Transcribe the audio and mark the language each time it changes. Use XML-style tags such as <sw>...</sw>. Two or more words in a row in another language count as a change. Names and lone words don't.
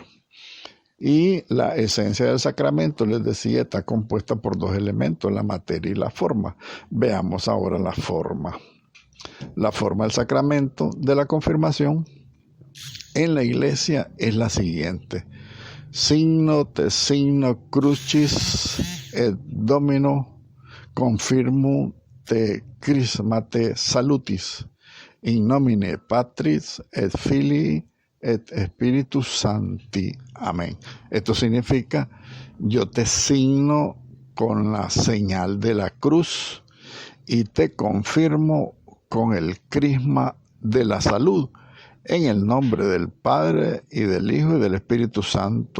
<es>Y la esencia del sacramento, les decía, está compuesta por dos elementos, la materia y la forma. Veamos ahora la forma. La forma del sacramento de la confirmación en la iglesia es la siguiente:</es> <la>signo te signo crucis et domino confirmo te chrismate salutis in nomine Patris et Filii et Spiritus Sancti.</la> <es>Amén. Esto significa: yo te signo con la señal de la cruz y te confirmo con el crisma de la salud, en el nombre del Padre y del Hijo y del Espíritu Santo.</es>